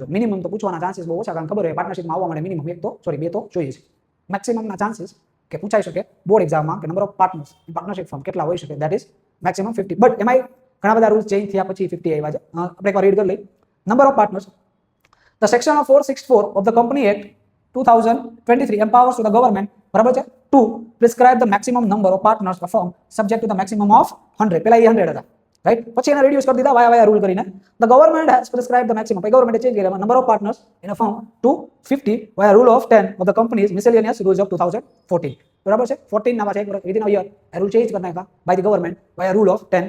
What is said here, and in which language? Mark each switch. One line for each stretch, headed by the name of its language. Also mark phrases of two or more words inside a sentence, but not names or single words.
Gujarati: મિનિમમ તો પૂછવાના ચાન્સીસ બહુ ઓછા, કારણ ખબર હોય પાર્ટનરશિપમાં આવવા માટે મિનિમમ 2 તો જોઈએ છે. મેક્સિમમના ચાન્સીસ કે પૂછાઈ શકે
English: board examમાં
Gujarati: કે
English: number of partners in partnership firm
Gujarati: કેટલા હોઈ શકે,
English: that is maximum
Gujarati: 50. બટ એમાં ઘણા બધા
English: rules change
Gujarati: થયા પછી 50 આવ્યા છે. આપણે એકવાર રીડ કરી લઈએ.
English: number of partners. the section of 464 of the company act 2023 empowers to the government,
Gujarati: બરાબર છે,
English: to prescribe the maximum number of partners of firm subject to the maximum of 100.
Gujarati: પેલા એ 100 હતા, રાઈટ? પછી એને રિડ્યુસ કરી દીધા
English: via rule
Gujarati: કરીને.
English: the government has prescribed the maximum.
Gujarati: ગવર્મેન્ટે ચેન્જ કર્યા
English: number of partners in a firm to 50 via rule of 10 of the companies miscellaneous rules of 2014.
Gujarati: બરાબર છે? 14 ના પાછા એક વર્ષ
English: within a year
Gujarati: એ રૂલ ચેન્જ કરી નાખ્યા
English: by the government via rule of 10.